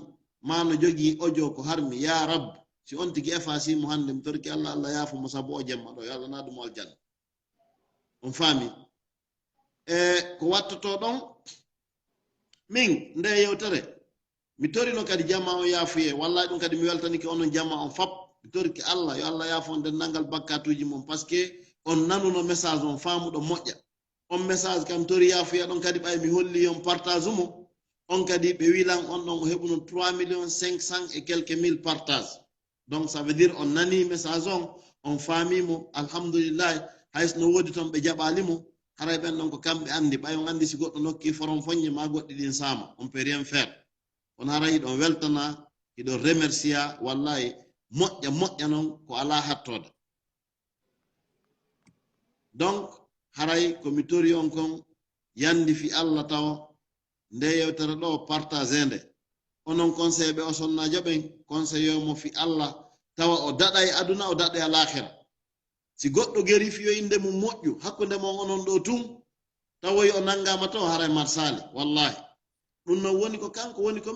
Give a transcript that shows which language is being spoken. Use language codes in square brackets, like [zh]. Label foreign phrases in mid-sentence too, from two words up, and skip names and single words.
[ff] ma no jogii audio ko harmi [ar] ya rab [ff] si on tigi effacimo hande mi torki Allah Allah yaafumo sabu o jemma ɗo yo Allah nadumo aljanna on faami ko wattoto ɗon min nde yewtere mi torino kadi jamma on yaafuye wallahi ɗum kadi mi weltanike onon jamma on fap mi torki Allah yo Allah yaafo nden nangal bakkatuji mum [fr] par ce que on [ff] nanuno message on faamuɗo moƴƴa on message kam tori yafuya ɗon kadi ɓay mi holli on partage mo on kadi ɓe wilan on ɗon o heɓuno 3 500 [fr] et quelques mille partage donc ça veut dire on [ff] nani message on faamimo alhamdulillah haysno wodi ton ɓe jaɓalimo haray ɓen ɗon ko kamɓe andi ɓay on andi si goɗɗo nokki foron foññe ma goɗɗi ɗin sama [fr] on peut rien faire [ff] on haray ɗon weltana hiɗo remercia wallahi moƴƴa noon ko ala hattode donc haray komi tori on kon yandi fi Allah taw nde yewtere ɗo partage nde onon conseil ɓe o sonnajo ɓen conseil mo fi Allah tawa o daɗay aduna o daɗay alakhira si goɗɗo geri fiyo inde mum moƴƴu hakkunde mon onon ɗo tun tawoy o nangama to haray marsali wallahi ɗum non woni ko kanko woni ko